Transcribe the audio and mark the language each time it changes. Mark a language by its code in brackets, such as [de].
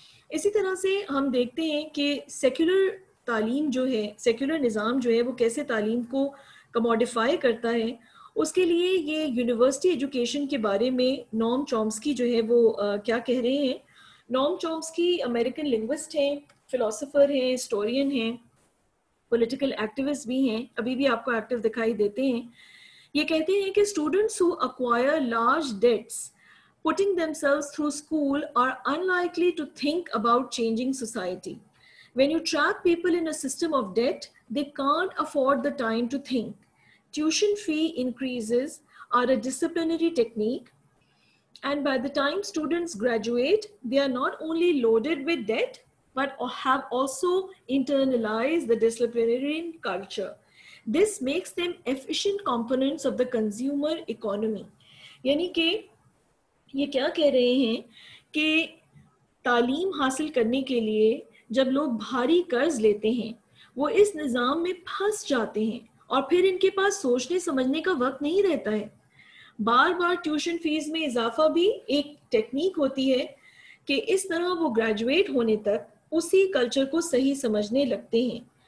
[ur] اسی طرح سے ہم دیکھتے ہیں کہ سیکولر تعلیم جو ہے, سیکولر نظام جو ہے وہ کیسے تعلیم کو کموڈیفائی کرتا ہے. اس کے لیے یہ یونیورسٹی ایجوکیشن کے بارے میں نام چومسکی جو ہے وہ کیا کہہ رہے ہیں. نام چومسکی امریکن لنگوسٹ ہیں, فلاسفر ہیں, ہسٹورین ہیں, پولیٹیکل ایکٹیوسٹ بھی ہیں, ابھی بھی آپ کو ایکٹیو دکھائی دیتے ہیں. یہ کہتے ہیں کہ students [en] who acquire large debts putting themselves through school are unlikely to think about changing society. When you trap people in a system of debt, they can't afford the time to think. Tuition fee increases are a disciplinary technique, and by the time students graduate, they are not only loaded with debt, but have also internalized the disciplinary culture. This makes them efficient components of the consumer economy. [ur] یعنی کہ یہ کیا کہہ رہے ہیں کہ تعلیم حاصل کرنے کے لیے جب لوگ بھاری قرض لیتے ہیں وہ اس نظام میں پھنس جاتے ہیں اور پھر ان کے پاس سوچنے سمجھنے کا وقت نہیں رہتا ہے. بار بار ٹیوشن فیس میں اضافہ بھی ایک ٹیکنیک ہوتی ہے کہ اس طرح وہ گریجویٹ ہونے تک اسی کلچر کو صحیح سمجھنے لگتے ہیں.